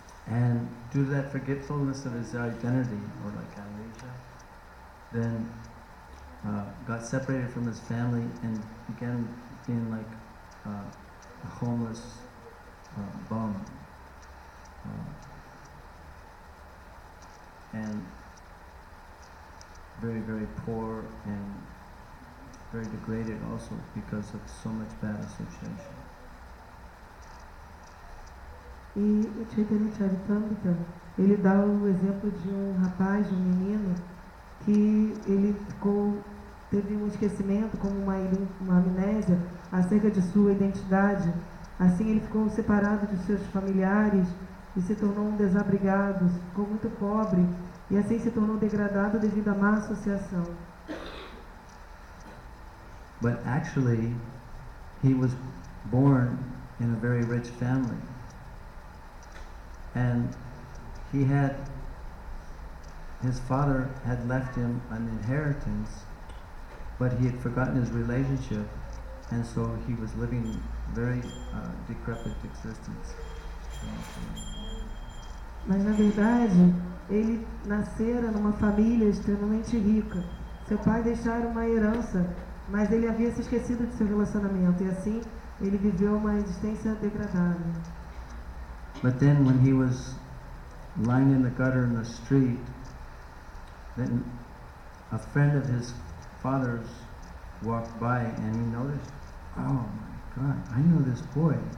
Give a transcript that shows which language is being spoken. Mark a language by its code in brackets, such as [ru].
[en] And due to that forgetfulness of his identity, or like amnesia, then got separated from his family and began being like a homeless bum. And very, very poor and very degraded also because of so much bad association. [pt] E o Chaitanya Charitamrita, ele dá o exemplo de um rapaz, de um menino, que ele teve um esquecimento, como uma amnésia, acerca de sua identidade. Assim ele ficou separado de seus familiares e se tornou um desabrigado, ficou muito pobre e assim se tornou degradado devido à má associação. [en] But actually, he was born in a very rich family. And his father had left him an inheritance, but he had forgotten his relationship, and so he was living very decrepit existence. [pt] Mas na verdade, ele nascera numa família extremamente rica. Seu pai deixara uma herança, mas ele havia se esquecido de seu relacionamento, e assim ele viveu uma existência degradada. [en] But then when he was lying in the gutter in the street, then a friend of his father's walked by and he noticed, oh my God, I know this boy.